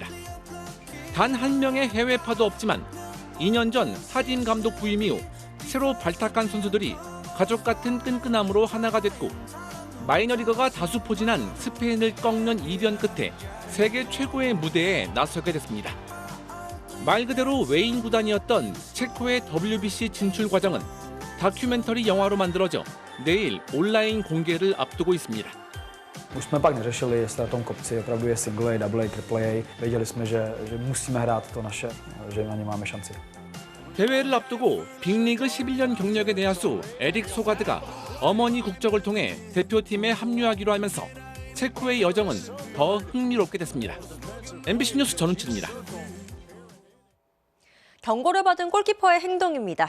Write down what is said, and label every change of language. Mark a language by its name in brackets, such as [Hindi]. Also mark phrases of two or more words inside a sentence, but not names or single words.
[Korean] 단 한 명의 해외파도 없지만 2년 전 하딤 감독 부임 이후 새로 발탁한 선수들이 가족 같은 끈끈함으로 하나가 됐고 마이너리거가 다수 포진한 스페인을 꺾는 이변 끝에 세계 최고의 무대에 나서게 됐습니다. 말 그대로 외인 구단이었던 체코의 WBC 진출 과정은 다큐멘터리 영화로 만들어져 내일 온라인 공개를 앞두고 있습니다. [Czech] Už jsme pak neřešili, jestli na tom kopci opravdu je [English] single A, double A, triple A. [Czech] Věděli jsme, že musíme hrát to naše, že na ně máme šanci. [Korean] 대회를 앞두고 빅리그 11년 경력의 내야수 에릭 소가드가 어머니 국적을 통해 대표팀에 합류하기로 하면서 체코의 여정은 더 흥미롭게 됐습니다. MBC 뉴스 전훈칠입니다. 경고를 받은 골키퍼의 행동입니다.